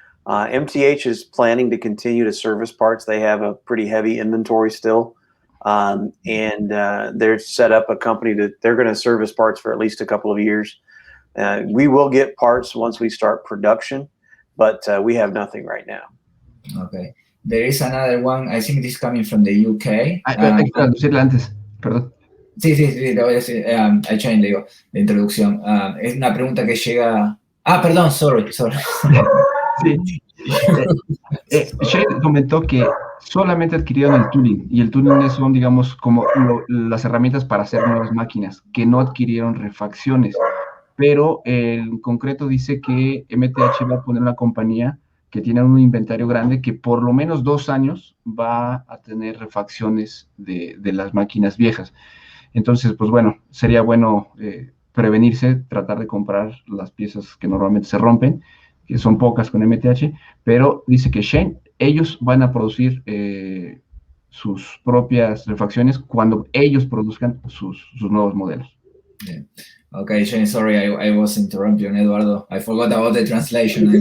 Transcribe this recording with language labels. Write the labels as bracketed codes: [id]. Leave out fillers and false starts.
[en] MTH is planning to continue to service parts. They have a pretty heavy inventory still. And they're set up a company that they're going to service parts for at least a couple of years. We will get parts once we start production, but we have nothing right now. Okay. There is another one, I think this is coming from the UK. [es] Hay que traducirla antes, perdón. Sí, te voy a decir, [en] I changed, [es] digo, la introducción. Es una pregunta que llega... perdón, [en] sorry. [es] Sí. Shane comentó que solamente adquirieron el tooling, y el tooling son, digamos, como las herramientas para hacer nuevas máquinas, que no adquirieron refacciones, pero en concreto dice que MTH va a poner una compañía que tiene un inventario grande que por lo menos 2 años va a tener refacciones de las máquinas viejas. Entonces, pues bueno, sería bueno prevenirse, tratar de comprar las piezas que normalmente se rompen, que son pocas con MTH, pero dice que Shane, ellos van a producir sus propias refacciones cuando ellos produzcan sus nuevos modelos. [en] Yeah. Okay, Shane, sorry, I was interrupting, Eduardo. I forgot about the translation.